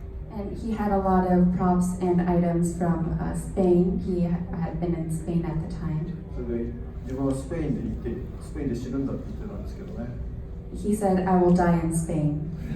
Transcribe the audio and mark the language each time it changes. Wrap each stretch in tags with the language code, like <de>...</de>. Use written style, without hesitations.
<en>And he had a lot of props and items from Spain. He had been in Spain at the time.</en> <ja>それで自分はスペインで行ってスペインで死ぬんだって言ってたんですけどね。</ja> <en>He said, "I will die in Spain."</en>